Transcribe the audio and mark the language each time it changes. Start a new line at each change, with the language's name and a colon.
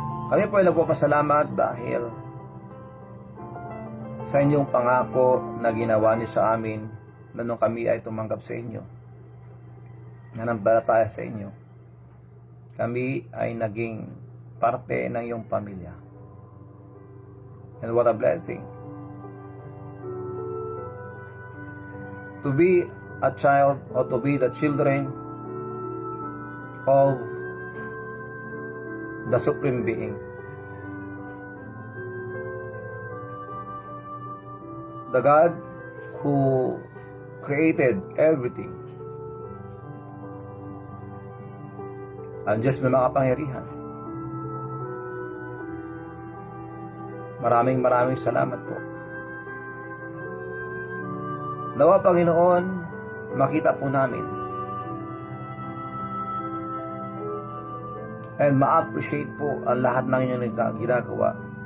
Filipino: Kami po ay nagpapasalamat dahil sa inyong pangako na ginawa niyo sa amin na nung kami ay tumanggap sa inyo, nananampalataya sa inyo, kami ay naging parte ng iyong pamilya.
English: And what a blessing to be a child, or to be the children of the Supreme Being. The God who created everything.
Filipino: Ang Diyos na makapangyarihan. Maraming salamat po. Nawa, Panginoon, makita po namin and ma-appreciate po ang lahat ng inyong ginagawa.